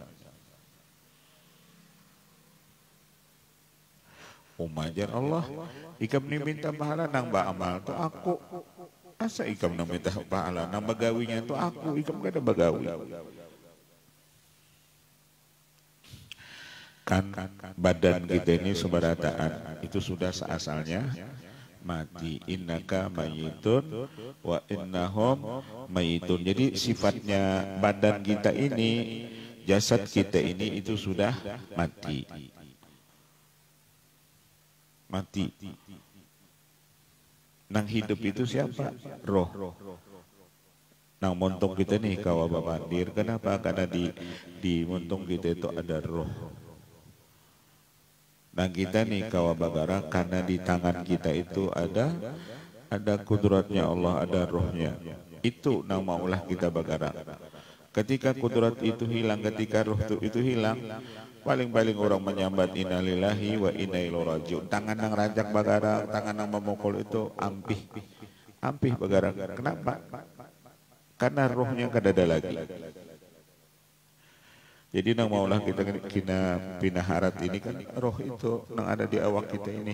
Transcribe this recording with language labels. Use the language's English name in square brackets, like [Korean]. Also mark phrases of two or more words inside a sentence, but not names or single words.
[Banjar] Umajar Allah, ikam ni minta pahala nang beramal tu aku. Asa ikam nang minta pahala nang bagawinya tu aku, ikam kada bagawi. Kan badan kita ini sebarataan itu sudah seasalnya mati. [Arabic] إنك ميت وإنهم ميتون. [Banjar] Jadi sifatnya badan kita ini, jasad kita ini itu sudah mati. Mati. Nang hidup itu siapa? Roh. Nang montong kita nih kawa babandir. Kenapa? Karena di montong kita itu ada roh. Nang kita nih kawa bagara, karena di tangan kita itu ada kudratnya Allah, ada rohnya. Itu nang maulah kita bagara. Ketika kudrat itu hilang, ketika roh itu hilang, paling-paling orang menyambat [Arabic] إنا لله وإنا إليه راجعون. [Banjar] Tangan nang rajak bagara, tangan nang memukul itu ampih bagara. Kenapa? Karena rohnya kada ada lagi. Jadi nang maulah kita kena pinaharat ini kan roh itu nang ada di awak kita ini.